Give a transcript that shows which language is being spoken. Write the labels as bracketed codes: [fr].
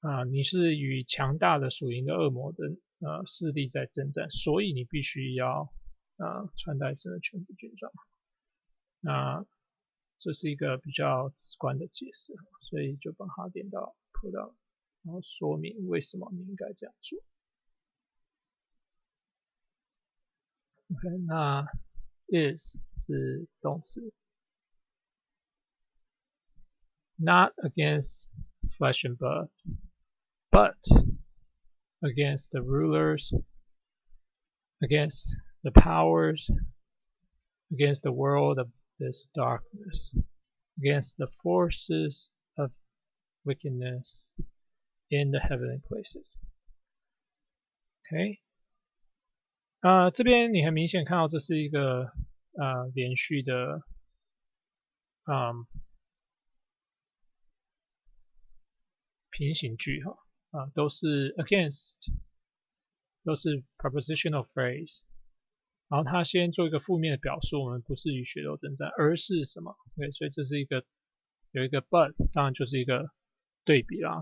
[zh] 你是与强大的属灵的恶魔的势力在征战，所以你必须要穿戴神的全部军装。那这是一个比较直观的解释，所以就把它点到 put on， 然后说明为什么你应该这样做。 [en] OK， [zh] 那 [en] is [zh] 是动词 [en] ，not against flesh and blood, but against the rulers, against the powers, against the world of this darkness, against the forces of wickedness in the heavenly places. [zh] OK， 这边你很明显看到这是一个连续的平行句哈都是 against， 都是 prepositional phrase， 然后它先做一个负面的表述，我们不是与血肉征战，而是什么 ？OK， 所以这是一个有一个 but， 当然就是一个对比啦。